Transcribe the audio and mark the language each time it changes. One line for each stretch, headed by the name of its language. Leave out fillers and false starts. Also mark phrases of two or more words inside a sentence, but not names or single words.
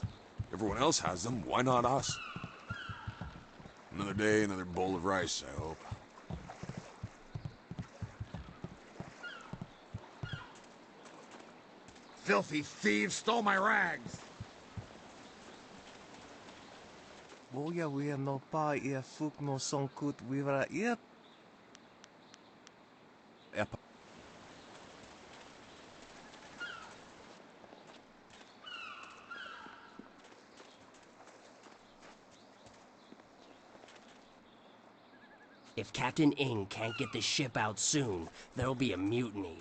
English: Everyone else has them, why not us? Another day, another bowl of rice, I hope. Filthy thieves stole my rags! Boya we no pa ia fuk no sonkut wivra ia. If Captain Ing can't get the ship out soon, there'll be a mutiny.